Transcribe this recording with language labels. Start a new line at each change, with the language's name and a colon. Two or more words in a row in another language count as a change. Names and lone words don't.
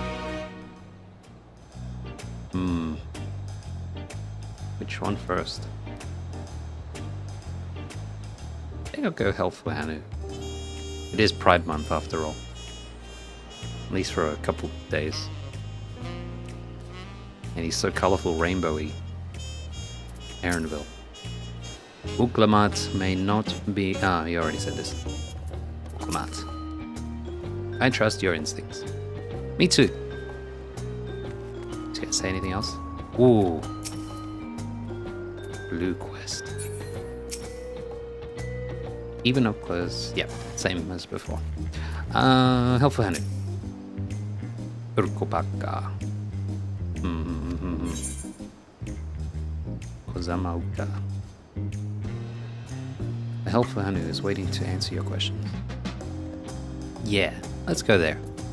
English: Which one first? I think I'll go Helpful Hanu. It is Pride Month after all. At least for a couple of days. And he's so colorful, rainbowy. Erenville. Uklamat may not be... you already said this. Uklamat. I trust your instincts. Me too. Was gonna say anything else? Ooh. Blue quest. Even up close. Yep, same as before. Helpful Hanu. Urkopaka. Kozamauka. The helpful Hanu is waiting to answer your questions. Yeah, let's go there.